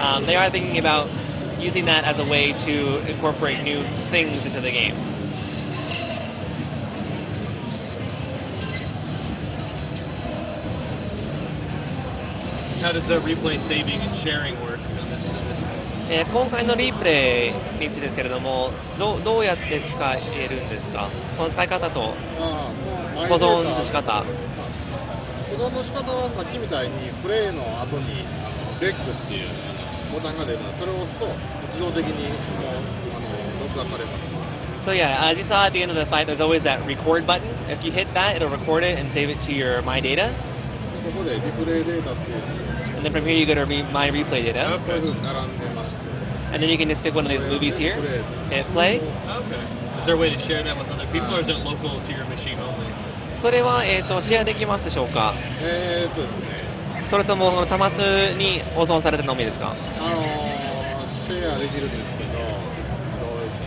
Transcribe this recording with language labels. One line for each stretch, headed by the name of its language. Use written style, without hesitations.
English: They are thinking about using that as a way to incorporate new things into the game. How does the replay saving and sharing work on this?
Japanese: 今回のリプレイについてですけれども、どうやって使えるんですか？その使い方と保存の仕方。保存の仕方はさっきみたいにプレイの後にレックっていうボタンが出るので、それを押すと自動的に録画されます。
English: So yeah, as you saw at the end of the fight, there's always that record button. If you hit that, it'll record it and save it to your My Data.
Japanese: ここでリプレイデータっていう。
English: And then from here you go to My Replay Data. And then you can just pick one of these movies here, hit play. Okay. Is there a way to share that with other people, or is it local to your machine only?
Japanese: それはシェアできますでしょうか？ですね。それとも端末に保存されてるのみですか？シェアできるんですけど、